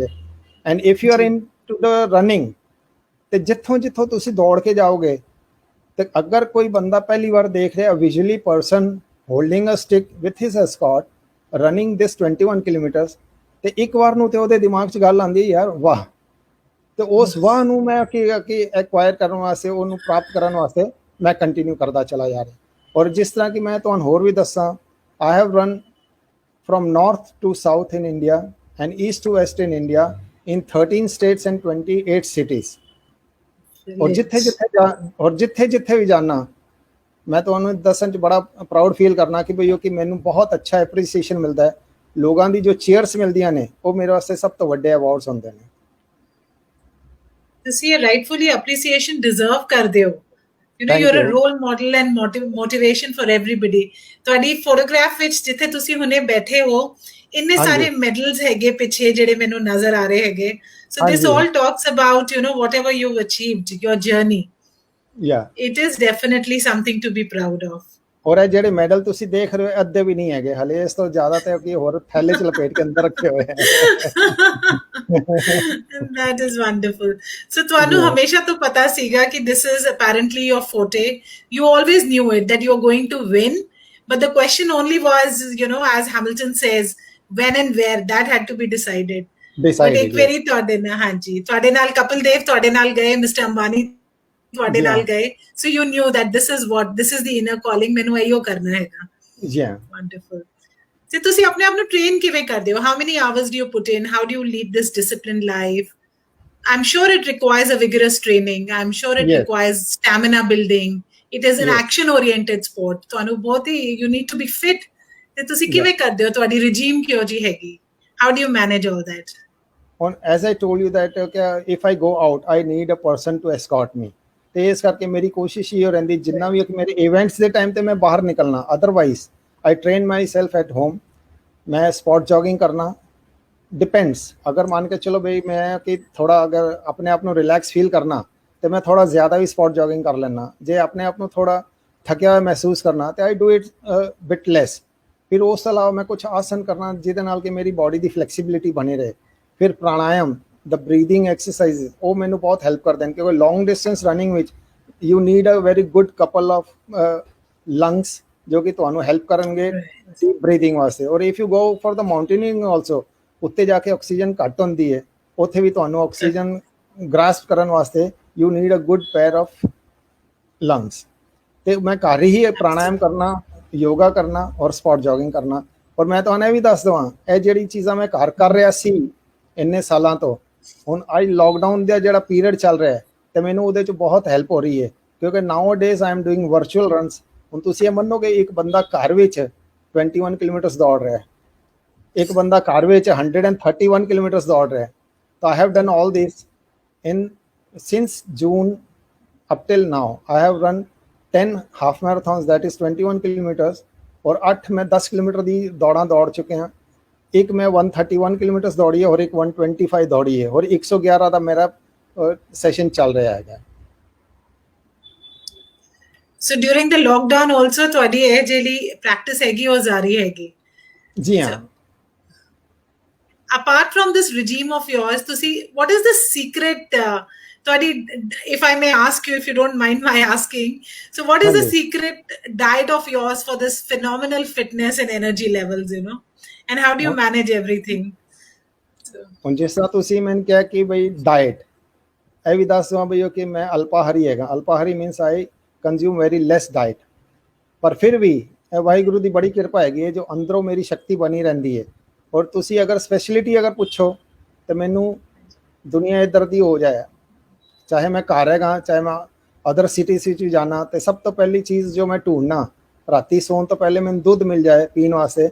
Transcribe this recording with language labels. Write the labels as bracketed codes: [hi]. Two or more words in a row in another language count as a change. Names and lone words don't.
[en] and if you are into the running [pa] ਤੇ ਜਿੱਥੋਂ ਤੁਸੀਂ ਦੌੜ ਕੇ ਜਾਓਗੇ ਤੇ ਅਗਰ ਕੋਈ ਬੰਦਾ ਪਹਿਲੀ ਵਾਰ ਦੇਖ ਰਿਹਾ [en] visually person holding a stick with his escort running this 21 kilometers [pa] ਤੇ ਇੱਕ ਵਾਰ ਨੂੰ ਤੇ ਉਹਦੇ ਦਿਮਾਗ 'ਚ ਗੱਲ ਆਉਂਦੀ ਯਾਰ ਵਾਹ। ਤੇ ਉਸ ਵਾਹ ਨੂੰ ਮੈਂ ਕਿ ਐਕਵਾਇਰ ਕਰਨ ਵਾਸਤੇ, ਉਹਨੂੰ ਪ੍ਰਾਪਤ ਕਰਨ ਵਾਸਤੇ ਮੈਂ ਕੰਟੀਨਿਊ ਕਰਦਾ ਚਲਾ ਜਾ ਰਿਹਾ। ਔਰ ਜਿਸ ਤਰ੍ਹਾਂ ਕਿ ਮੈਂ ਤੁਹਾਨੂੰ ਹੋਰ ਵੀ ਦੱਸਾਂ, [en] I have run from north to south in India and east to west in India in 13 states and 28 cities। [pa] ਔਰ ਜਿੱਥੇ ਭੀ ਜਾਣਾ ਮੈਂ ਤੁਹਾਨੂੰ ਦੱਸਣ 'ਚ ਬੜਾ [en] proud feel [pa] ਕਰਨਾ ਕਿ ਭਈ ਕਿ ਮੈਨੂੰ ਬਹੁਤ ਅੱਛਾ ਐਪਰੀਸੀਏਸ਼ਨ ਮਿਲਦਾ ਹੈ। ਲੋਕਾਂ ਦੀ ਜੋ ਚੇਅਰਸ ਮਿਲਦੀਆਂ ਨੇ ਉਹ ਮੇਰੇ ਵਾਸਤੇ ਸਭ ਤੋਂ ਵੱਡੇ ਅਵਾਰਡਸ ਹੁੰਦੇ ਨੇ। ਤੁਸੀਂ ਇਹ [en] rightfully appreciation deserve [pa] ਕਰਦੇ ਹੋ। [en] you're a role model and motivation for everybody। [pa] ਤੁਹਾਡੀ ਫੋਟੋਗ੍ਰਾਫ ਵਿੱਚ ਜਿੱਥੇ ਤੁਸੀਂ ਹੁਣੇ ਬੈਠੇ ਹੋ ਇੰਨੇ ਸਾਰੇ ਮੈਡਲਸ ਹੈਗੇ ਪਿੱਛੇ ਜਿਹੜੇ ਮੈਨੂੰ ਨਜ਼ਰ ਆ ਰਹੇ ਹੈਗੇ। [en] so this all talks about whatever you've achieved, your journey। it is definitely something to be proud of। [pa] ਔਰ ਇਹ ਜਿਹੜੇ ਮੈਡਲ ਤੁਸੀਂ ਦੇਖ ਰਹੇ ਹੋ ਅੱਧੇ ਵੀ ਨਹੀਂ ਹੈਗੇ ਹਲੇ, ਇਸ ਤੋਂ ਜ਼ਿਆਦਾ ਤੇ ਕੀ ਹੋਰ ਥੈਲੇ 'ਚ ਲਪੇਟ ਕੇ ਅੰਦਰ ਰੱਖੇ ਹੋਏ ਹੈ। [en] that is wonderful। so [pa] ਤੁਹਾਨੂੰ ਹਮੇਸ਼ਾ ਤੋਂ ਪਤਾ ਸੀਗਾ ਕਿ [en] this is apparently your forte। you always knew it that you're going to win, but the question only was as Hamilton says when and where that had to be decided। [pa] but ਇੱਕ ਵਾਰੀ ਤੁਹਾਡੇ ਨਾਲ ਕਪਿਲ ਦੇਵ ਤੁਹਾਡੇ ਨਾਲ ਗਏ, ਮਿਸਟਰ ਅੰਬਾਨੀ ਤੁਹਾਡੇ ਨਾਲ ਗਏ, [en] so you knew that this is the inner calling, [pa] ਮੈਨੂੰ ਇਹੋ ਕਰਨਾ ਹੈਗਾ। [en] wonderful। [pa] ਤੇ ਤੁਸੀਂ ਆਪਣੇ ਆਪ ਨੂੰ ਟ੍ਰੇਨ ਕਿਵੇਂ ਕਰਦੇ ਹੋ? [en] how many hours do you put in? how do you lead this disciplined life? I'm sure it requires a vigorous training। I'm sure it requires stamina building। it is an action oriented sport। [pa] ਤੁਹਾਨੂੰ ਬਹੁਤ ਹੀ [en] you need to be fit। [pa] ਤੇ ਤੁਸੀਂ ਕਿਵੇਂ ਕਰਦੇ ਹੋ? ਤੁਹਾਡੀ regime ਕਿਹੋ ਜਿਹੀ ਹੈਗੀ? [en] how do you manage all that? as I told you that if I go out I need a person to escort me। [pa] ਤੇ ਇਸ ਕਰਕੇ ਮੇਰੀ ਕੋਸ਼ਿਸ਼ ਇਹ ਰਹਿੰਦੀ ਜਿੰਨਾ ਵੀ ਮੇਰੇ ਇਵੈਂਟਸ ਦੇ ਟਾਈਮ ਤੇ ਮੈਂ ਬਾਹਰ ਨਿਕਲਣਾ, ਅਦਰਵਾਈਜ਼ [en] I train myself at home। [pa] मैं [en] spot jogging [pa] ਕਰਨਾ ਡਿਪੈਂਡਸ। ਅਗਰ ਮੰਨ ਕੇ ਚੱਲੋ ਭਾਈ ਮੈਂ ਕਿ ਥੋੜ੍ਹਾ ਅਗਰ ਅਪਣੇ ਆਪ ਕੋ [en] relax feel [pa] ਕਰਨਾ ਤੋ ਮੈਂ ਥੋੜ੍ਹਾ ਜ਼ਿਆਦਾ ਭੀ [en] spot jogging [pa] ਕਰ ਲੈਣਾ। ਜੇ ਅਪਣੇ ਆਪ ਕੋ ਥੋੜ੍ਹਾ ਥੱਕਿਆ ਹੋਇਆ ਮਹਿਸੂਸ ਕਰਨਾ ਤੋ [en] I do it bit less. [pa] ਫਿਰ ਉਸ ਅਲਾਵਾ ਮੈਂ ਕੁਝ ਆਸਨ ਕਰਨਾ ਜਿਹਦੇ ਨਾਲ ਕਿ ਮੇਰੀ ਬਾਡੀ ਕੀ ਫਲੈਕਸੀਬਿਲਿਟੀ ਬਣੀ ਰਹੇ। ਫਿਰ ਪ੍ਰਾਣਾਯਾਮ [en] the breathing exercise [pa] ਵੋ ਮੈਨੂੰ ਬਹੁਤ ਹੈਲਪ ਕਰਤੇ ਹੈਂ ਕਿਉਂਕਿ [en] long distance running [pa] विच [en] you need a very good couple of lungs [pa] ਜੋ ਕਿ ਤੁਹਾਨੂੰ ਹੈਲਪ ਕਰਨਗੇ [en] deep breathing [pa] ਵਾਸਤੇ। ਔਰ [en] if you go for the mountaining also [pa] ਉੱਤੇ ਜਾ ਕੇ ਆਕਸੀਜਨ ਘੱਟ ਹੁੰਦੀ ਹੈ, ਉੱਥੇ ਵੀ ਤੁਹਾਨੂੰ ਆਕਸੀਜਨ ਗ੍ਰਾਸਪ ਕਰਨ ਵਾਸਤੇ [en] you need a good pair of lungs. [pa] ਤੇ ਮੈਂ ਘਰ ਹੀ ਪ੍ਰਾਣਾਯਾਮ ਕਰਨਾ, ਯੋਗਾ ਕਰਨਾ ਔਰ [en] spot jogging [pa] ਕਰਨਾ। ਔਰ ਮੈਂ ਤੁਹਾਨੂੰ ਇਹ ਵੀ ਦੱਸ ਦਵਾਂ ਇਹ ਜਿਹੜੀ ਚੀਜ਼ਾਂ ਮੈਂ ਘਰ ਕਰ ਰਿਹਾ ਸੀ ਇੰਨੇ ਸਾਲਾਂ ਤੋਂ, ਹੁਣ ਆਈ ਲੋਕਡਾਊਨ ਦਾ ਜਿਹੜਾ ਪੀਰੀਅਡ ਚੱਲ ਰਿਹਾ ਤੇ ਮੈਨੂੰ ਉਹਦੇ 'ਚ ਬਹੁਤ ਹੈਲਪ ਹੋ ਰਹੀ ਹੈ ਕਿਉਂਕਿ [en] nowadays I am doing virtual runs. [pa] ਹੁਣ ਤੁਸੀਂ ਇਹ ਮੰਨੋਗੇ ਇੱਕ ਬੰਦਾ ਘਰ ਵਿੱਚ 21 ਕਿਲੋਮੀਟਰ ਦੌੜ ਰਿਹਾ ਏਕ ਬੰਦਾ ਕਾਰ ਵਿੱਚ 131 ਕਿਲੋਮੀਟਰ ਦੌੜ ਰਹਾ ਹੈ। [en] तो I have done all this in since June up till now. I have run 10 half marathons, that is 21 kilometers, [pa] ਔਰ 8 ਮੈਂ 10 ਕਿਲੋਮੀਟਰ ਦੀ ਦੌੜਾਂ ਦੌੜ ਚੁੱਕੇ ਹਾਂ। ਇੱਕ ਮੈਂ 131 ਕਿਲੋਮੀਟਰ ਦੌੜੀ ਹੈ ਔਰ ਇੱਕ 125 ਦੌੜੀ ਹੈ ਔਰ 111 ਦਾ ਮੇਰਾ ਸੈਸ਼ਨ ਚੱਲ ਰਿਹਾ ਹੈਗਾ। [en] So during the lockdown also [pa] ਤੁਹਾਡੀ ਇਹ ਜਿਹੜੀ ਪ੍ਰੈਕਟਿਸ ਹੈਗੀ ਉਹ ਜਾਰੀ ਹੈਗੀ? ਜੀ ਹਾਂ। [en] Apart from this regime of yours, ਤੁਸੀਂ what is the secret ਤੁਹਾਡੀ, if I may ask you, if you don't mind my asking, so what is the secret diet of yours for this phenomenal fitness and energy levels, you know, and how do you manage everything? [pa] ਹੁਣ ਜਿਸ ਤਰ੍ਹਾਂ ਤੁਸੀਂ ਮੈਨੂੰ ਕਿਹਾ ਕਿ ਬਈ ਡਾਈਟ, ਇਹ ਵੀ ਦੱਸ ਦਵਾਂ ਬਈ ਕਿ ਮੈਂ ਅਲਪਾਹਾਰੀ ਹੈਗਾ। ਅਲਪਾਹਾਰੀ [en] means I consume very less diet, [pa] ਪਰ ਫਿਰ ਵੀ ਇਹ ਵਾਹਿਗੁਰੂ ਦੀ ਬੜੀ ਕਿਰਪਾ ਹੈਗੀ ਹੈ ਜੋ ਅੰਦਰੋਂ ਮੇਰੀ ਸ਼ਕਤੀ ਬਣੀ ਰਹਿੰਦੀ ਹੈ। ਔਰ ਤੁਸੀਂ ਅਗਰ ਸਪੈਸ਼ਲਿਟੀ ਅਗਰ ਪੁੱਛੋ ਤਾਂ ਮੈਨੂੰ ਦੁਨੀਆ ਇੱਧਰ ਦੀ ਹੋ ਜਾਏ, ਚਾਹੇ ਮੈਂ ਘਰ ਹੈਗਾ ਚਾਹੇ ਮੈਂ [en] other cities [pa] ਵਿੱਚ ਵੀ ਜਾਣਾ, ਤੇ ਸਭ ਤੋਂ ਪਹਿਲੀ ਚੀਜ਼ ਜੋ ਮੈਂ ਢੂੰਡਣਾ ਰਾਤੀ ਸੌਣ ਤੋਂ ਪਹਿਲੇ ਮੈਨੂੰ ਦੁੱਧ ਮਿਲ ਜਾਏ ਪੀਣ ਵਾਸਤੇ।